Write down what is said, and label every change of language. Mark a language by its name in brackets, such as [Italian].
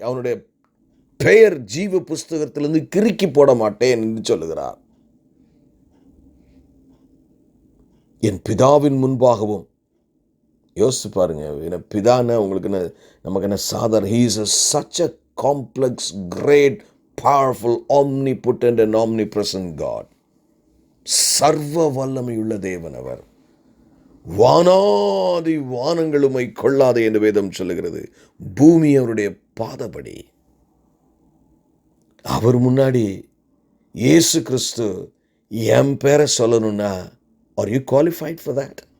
[Tamil] அவனுடைய பெயர் ஜீவ புஸ்தகத்திலிருந்து கிறுக்கி போட மாட்டேன் என்று சொல்லுகிறார். என் பிதாவின் முன்பாகவும். யோசிச்சு பாருங்க, பிதான உங்களுக்கு என்ன, நமக்கு என்ன சாதாரண. [English] He is such a complex, great, powerful, omnipotent and omnipresent God. [Tamil] சர்வ வல்லமையுள்ள தேவன் அவர். வானாதி வானங்களுமை கொள்ளாதே என்று வேதம் சொல்லுகிறது. பூமி அவருடைய பாதபடி. அவர் முன்னாடி இயேசு கிறிஸ்து என் பேரை சொல்லணும்னா, [English] are you qualified for that?